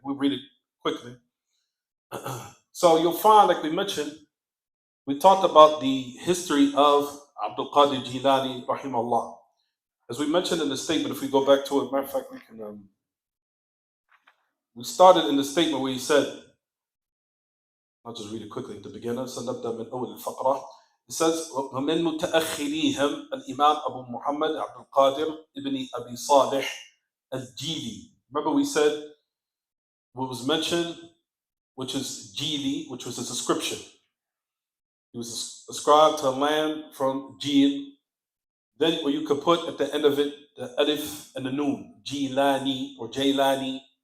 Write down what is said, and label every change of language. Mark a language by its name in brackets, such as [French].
[English] We'll read it quickly. So you'll find, like we mentioned, we talked about the history of Abdul Qadir Jilani, rahimahullah. As we mentioned in the statement, if we go back to it, matter of fact, we started in the statement where he said, I'll just read it quickly at the beginning. [Arabic] سنبدأ من أول الفقرة. [English] It says, [Arabic] ومن متأخريهم الإمام أبو محمد عبد القادر ابن أبي صالح الجيلي. [English] Remember we said what was mentioned, which is Jili, which was his ascription. He was ascribed to a land from Jil. Then where you could put at the end of it the alif and the noon, Jilani or Jailani.